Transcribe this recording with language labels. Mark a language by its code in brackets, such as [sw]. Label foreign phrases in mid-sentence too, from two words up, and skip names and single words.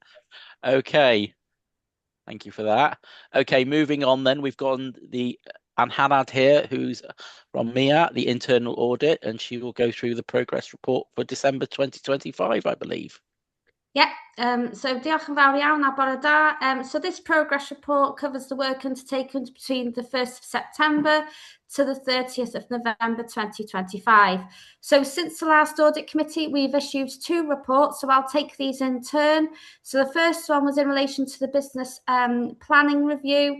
[en] Okay, thank you for that. Okay, moving on then, we've got the Anne Hannad here, who's from MIA, the internal audit, and she will go through the progress report for December 2025, I believe. [cy] Yeah, so diolch yn fawr iawn a bore da. [en] So this progress report covers the work undertaken between the 1st of September to the 30th of November 2025. So since the last audit committee, we've issued 2 reports, so I'll take these in turn. So the first one was in relation to the business planning review.